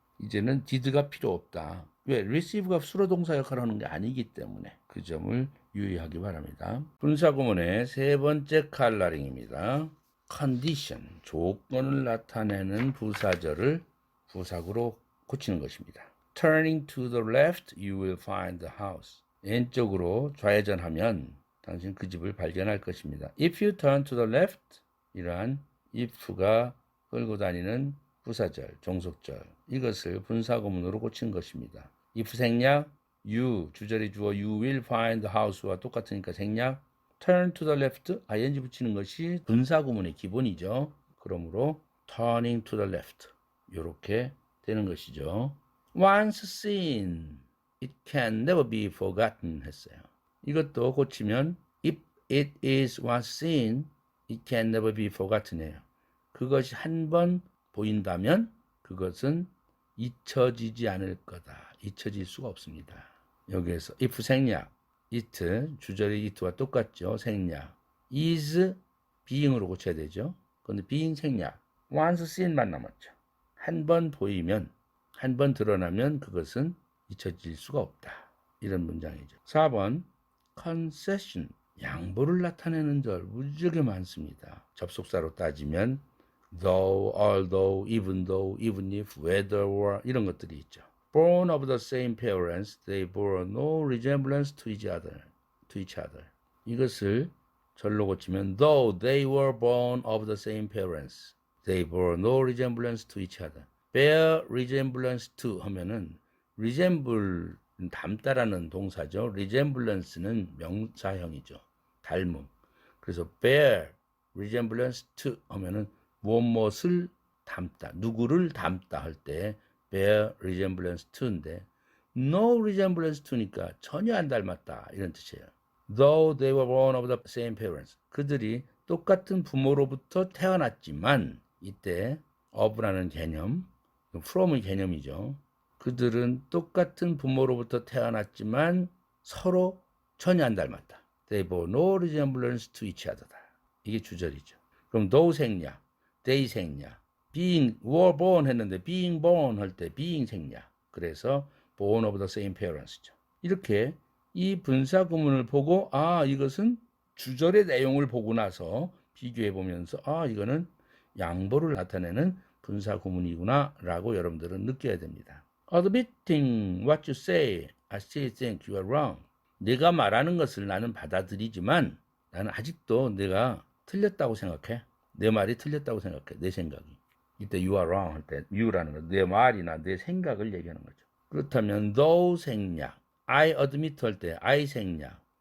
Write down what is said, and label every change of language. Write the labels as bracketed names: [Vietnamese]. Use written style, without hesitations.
[Korean] 이제는 did가 필요 없다. 왜? receive가 수로 동사 역할을 하는 게 아니기 때문에 그 점을 유의하기 바랍니다. 분사구문의 세 번째 칼라링입니다. condition, 조건을 나타내는 부사절을 부사구로 고치는 것입니다. [English] Turning to the left, you will find the house. [Korean] 왼쪽으로 좌회전하면 당신 그 집을 발견할 것입니다. [English] If you turn to the left, [Korean] 이러한 if가 끌고 다니는 부사절, 종속절, 이것을 분사구문으로 고친 것입니다. if 생략, you, 주절이 주어 [English] you will find the house [Korean] 와 똑같으니까 생략, [English] turn to the left, [Korean] ing 붙이는 것이 분사구문의 기본이죠. 그러므로 [English] turning to the left, [Korean] 이렇게 되는 것이죠. [English] Once seen, it can never be forgotten [Korean] 했어요. 이것도 고치면 [English] if it is once seen, it can never be forgotten이에요. [Korean] 그것이 한 번 보인다면 그것은 잊혀지지 않을 거다. 잊혀질 수가 없습니다. 여기에서 if 생략, it, 주절이 it와 똑같죠. 생략. [English] is being [Korean] 으로 고쳐야 되죠. 그런데 being 생략. [English] once seen [Korean] 만 남았죠. 한 번 보이면, 한 번 드러나면 그것은 잊혀질 수가 없다. 이런 문장이죠. 4번 concession, 양보를 나타내는 절 무지하게 많습니다. 접속사로 따지면 though, although, even though, even if, whether, or 이런 것들이 있죠. [English] Born of the same parents, they bore no resemblance to each other. [Korean] 이것을 절로 고치면 [English] though they were born of the same parents, they bore no resemblance to each other. bear resemblance to [Korean] 하면은 resemble 닮다라는 동사죠. resemblance는 명사형이죠. 닮음. 그래서 [English] bear resemblance to [Korean] 하면은 무엇을 닮다, 누구를 닮다 할 때 bear resemblance to인데 [English] no resemblance to [Korean] 니까 전혀 안 닮았다 이런 뜻이에요. [English] Though they were born of the same parents. [Korean] 그들이 똑같은 부모로부터 태어났지만 이때 of라는 개념, from의 개념이죠. 그들은 똑같은 부모로부터 태어났지만 서로 전혀 안 닮았다. [English] They bore no resemblance to each other다. [Korean] 이게 주절이죠. 그럼 though 생략, they 생략, [English] being were born [Korean] 했는데 [English] being born [Korean] 할 때 being 생략. 그래서 [English] born of the same parents죠. [Korean] 이렇게 이 분사 구문을 보고 이것은 주절의 내용을 보고 나서 비교해 보면서 이거는 양보를 나타내는 분사 구문이구나 라고 여러분들은 느껴야 됩니다. [English] Admitting what you say, I still think you are wrong. [Korean] 내가 말하는 것을 나는 받아들이지만 나는 아직도 내가 틀렸다고 생각해. 내 말이 틀렸다고 생각해. 내 생각이. 이때 [English] you are wrong [Korean] 할 때 you라는 건 내 말이나 내 생각을 얘기하는 거죠. 그렇다면 though 생략, [English] I admit [Korean] 할 때 I 생략.